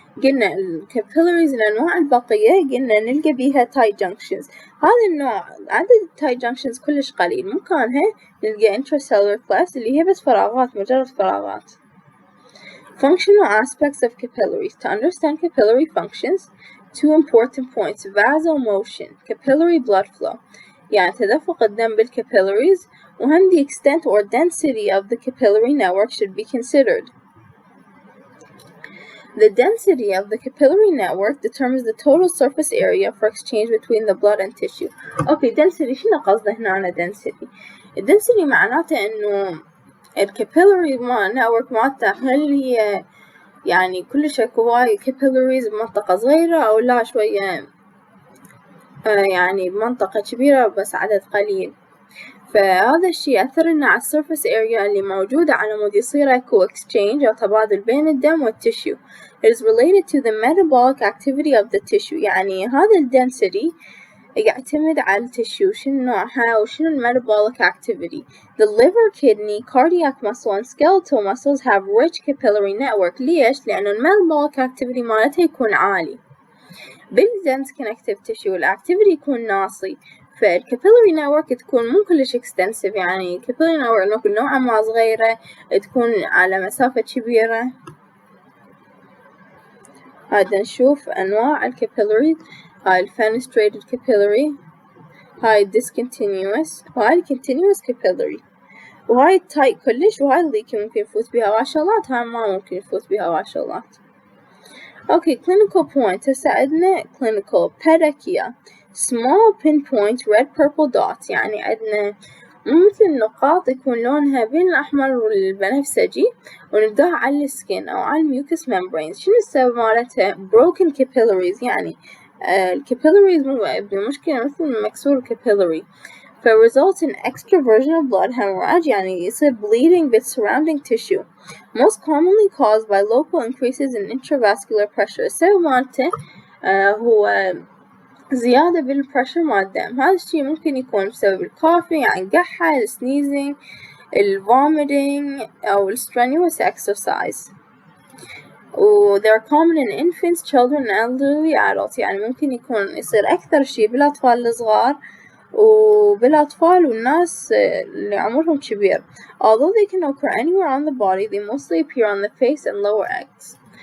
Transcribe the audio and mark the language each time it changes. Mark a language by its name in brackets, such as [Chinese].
[Arabic] قلنا الكابيلاريز الأنواع البقية قلنا نلقى بيها tight junctions. هذا النوع عدد tight junctions كلش قليل، مكانها نلقى intracellular clefts اللي هي بس فراغات، مجرد فراغات. [English] Functional aspects of capillaries. To understand capillary functions, 2 important points: vasomotion, capillary blood flow. [Arabic] يعني تدفق الدم بالcapillaries، وهم [English] the extent or density of the capillary network should be considered. The density of the capillary network determines the total surface area for exchange between the blood and tissue. [Arabic] Okay, density شنو قصده هنا density؟ density معناته إنه الكابيلاري نتورك مالته هل هي يعني كلش اكو هواي كابيلاريز بمنطقة صغيرة أو لا شوية يعني بمنطقة كبيرة بس عدد قليل. فهذا الشي يأثر لنا على السيرفس اريا اللي موجودة على مود يصير اكو exchange أو تبادل بين الدم والتشيو. [English] It is related to the metabolic activity of the tissue. [Arabic] يعني هذا الدنسيتي يعتمد على التشيو شنو نوعها وشنو metabolic activity. [English] The liver, kidney, cardiac muscle and skeletal muscles have rich capillary network. [Arabic] ليش؟ لأنه metabolic activity مالتها يكون عالي. بالdense connective tissue الactivity يكون ناصي، فالcapillary network تكون مو كلش extensive، يعني capillary network نوعا ما صغيرة، تكون على مسافة كبيرة. هذا نشوف أنواع الكابيلاري. هاي الفينستريتد كابيلاري، هاي discontinuous، وهاي continuous capillary، وهاي التايت كلش، وهاي الليكي ممكن يفوت بيها هواي شغلات، هاي ما ممكن يفوت بيها هواي شغلات. [English] Okay, clinical point. [Arabic] هسه عندنا clinical pedicchia. [English] Small pinpoint red purple dots. [Arabic] يعني عندنا مثل النقاط يكون لونها بين الأحمر والبنفسجي، ونلقاها على السكين أو على الميوكس membranes. شنو السبب مالتها؟ broken capillaries. يعني الكابيلاريز بمشكلة مثل مكسور capillary. [English] فresult in extraversion of blood hemorrhage، [Arabic] يعني يصير [English] bleeding with surrounding tissue, most commonly caused by local increases in intravascular pressure. [Arabic] السبب مالته هو زيادة بالpressure مال الدم. هذا الشي ممكن يكون بسبب الكافي، يعني القحة، sneezing، vomiting أو strenuous exercise. [English] they are common in infants, children and elderly adults. [Arabic] يعني ممكن يكون يصير أكثر شي بالأطفال الصغار وبالأطفال والناس اللي عمرهم كبير. [English] Although they can occur anywhere on the body, they mostly appear on the face and lower legs.